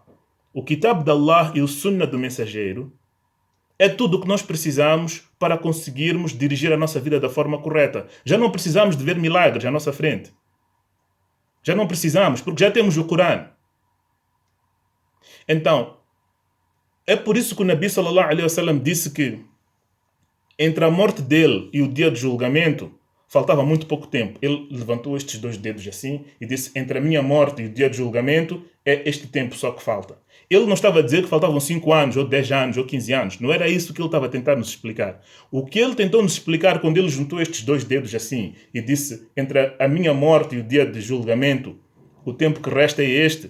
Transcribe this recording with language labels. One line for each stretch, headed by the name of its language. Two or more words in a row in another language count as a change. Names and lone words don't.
Portuguese: O Kitab de Allah e o Sunnah do Mensageiro é tudo o que nós precisamos para conseguirmos dirigir a nossa vida da forma correta. Já não precisamos de ver milagres à nossa frente. Já não precisamos, porque já temos o Corão. Então, é por isso que o Nabi
Arabic: صلى الله عليه وسلم
Portuguese: disse que entre a morte dele e o dia do julgamento faltava muito pouco tempo. Ele levantou estes dois dedos assim e disse: entre a minha morte e o dia do julgamento é este tempo só que falta. Ele não estava a dizer que faltavam 5 anos, ou 10 anos, ou 15 anos. Não era isso que ele estava a tentar nos explicar. O que ele tentou nos explicar quando ele juntou estes dois dedos assim e disse: entre a minha morte e o dia de julgamento, o tempo que resta é este.